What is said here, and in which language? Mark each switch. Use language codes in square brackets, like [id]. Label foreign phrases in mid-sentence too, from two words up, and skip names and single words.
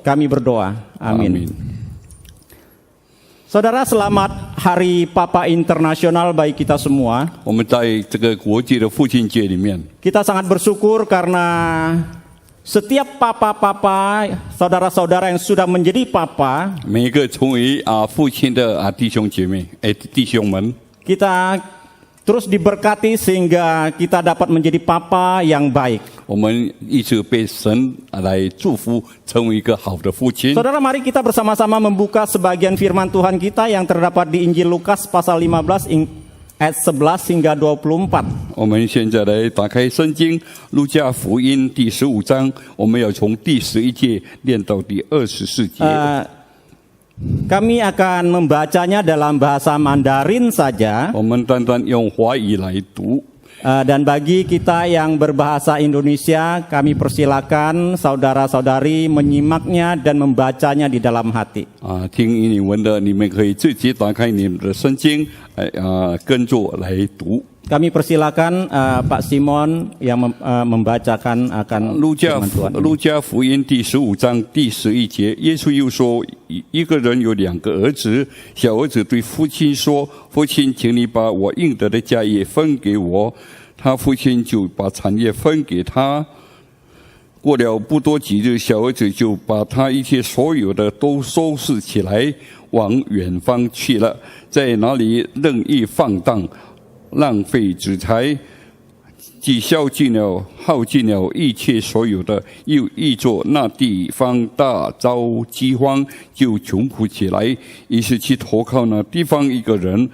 [id] kami berdoa. 阿 Amin. Saudara, selamat Hari Papa Internasional bagi kita semua. [zh] 我们在这个国际的父亲节里面， [id] Kita sangat bersyukur karena setiap papa-papa, saudara-saudara yang sudah menjadi papa, [zh] 每一个成为父亲的弟兄姐妹，弟兄们， [id] kita terus diberkati sehingga kita dapat menjadi papa yang baik. [zh] 我们一直被神来祝福，成为一个好的父亲。 [id] Saudara, mari kita bersama-sama membuka sebagian firman Tuhan kita yang terdapat di Injil Lukas pasal 15 ayat 11 hingga 24. [zh] 我们现在来打开圣经《路加福音》第15章，我们要从第11节念到第24节。 [id] Kami akan membacanya dalam bahasa Mandarin saja. [zh] 我们单单用华语来读。 [id] Dan bagi kita yang berbahasa Indonesia, kami persilakan saudara-saudari menyimaknya dan membacanya di dalam hati. [zh] 听英文的，你们可以自己打开你们的圣经，跟着来读。 [id] Kami persilakan Pak Simon yang membacakan akan [zh] 路加 [id] firman Tuhan. [zh] 路加福音第15章第11节，耶稣又说，一个人有2个儿子，小儿子对父亲说：“父亲，请你把我应得的家业分给我。” 他父亲就把产业分给他。过了不多几日，小儿子就把他一切所有的都收拾起来，往远方去了，在哪里任意放荡，浪费资财，既耗尽了一切所有的，又遇着那地方大遭饥荒，就穷苦起来，于是去投靠那地方一个人。